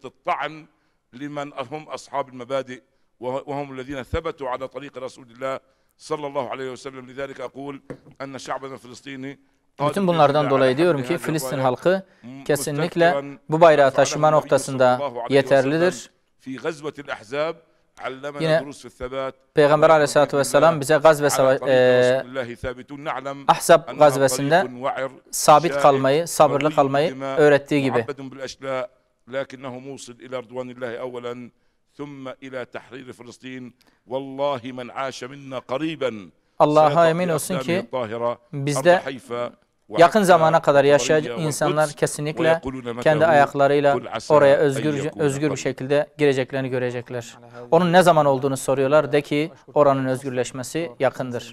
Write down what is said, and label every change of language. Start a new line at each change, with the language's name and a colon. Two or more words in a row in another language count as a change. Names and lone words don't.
Turkish: Bütün bunlardan dolayı diyorum ki Filistin halkı kesinlikle bu bayrağı taşıma noktasında yeterlidir. Yine Peygamber Aleyhisselatü Vesselam bize Ahzab gazvesinde sabit kalmayı, sabırlı kalmayı öğrettiği gibi.
Arabic: لكنه موصل إلى رضوان الله أولا ثم إلى تحرير فلسطين والله من عاش منا قريبا
Turkish: Allah'a emin olsun ki bizde yakın zamana kadar yaşayacak insanlar kesinlikle kendi ayaklarıyla oraya özgür bir şekilde gireceklerini görecekler. Onun ne zaman olduğunu soruyorlar. De ki oranın özgürleşmesi yakındır.